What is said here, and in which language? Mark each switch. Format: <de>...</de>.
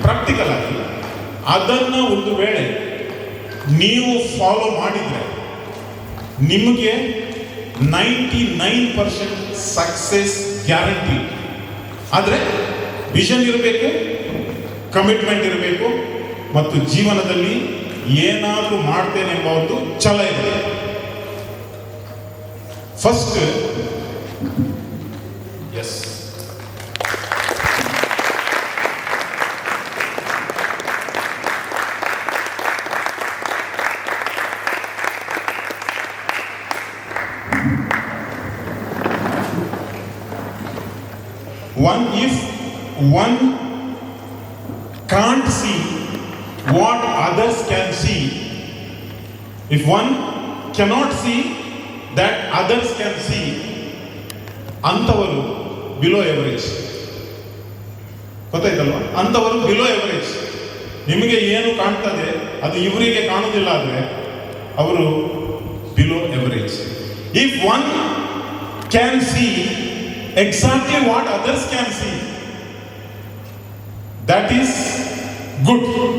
<kn>Practical ಆಗಿ ಅದನ್ನು ಒಂದು ವೇಳೆ ನೀವು ಫಾಲೋ ಮಾಡಿದರೆ ನಿಮಗೆ 99% ಸಕ್ಸೆಸ್ ಗ್ಯಾರಂಟಿ. ಆದರೆ ವಿಷನ್ ಇರಬೇಕು, ಕಮಿಟ್ಮೆಂಟ್ ಇರಬೇಕು, ಮತ್ತು ಜೀವನದಲ್ಲಿ ಏನಾದರೂ ಮಾಡ್ತೇನೆ ಎಂಬ ಒಂದು ಛಲ ಇದೆ.</kn> <en>first, yes, if one can't see what others can see, if one cannot see that others can see,</en> <kn>ಅಂತವರು</kn> <en>Below average.</en> <kn>ಗೊತ್ತಾಯ್ತಲ್ವಾ? ಅಂತವರು ಬಿಲೋ ಎವರೇಜ್. ನಿಮಗೆ ಏನು ಕಾಣ್ತದೆ ಅದು ಇವರಿಗೆ ಕಾಣುವುದಿಲ್ಲ ಆದರೆ ಅವರು below average.</kn> <en>If one can see exactly what others can see, that is good.</en>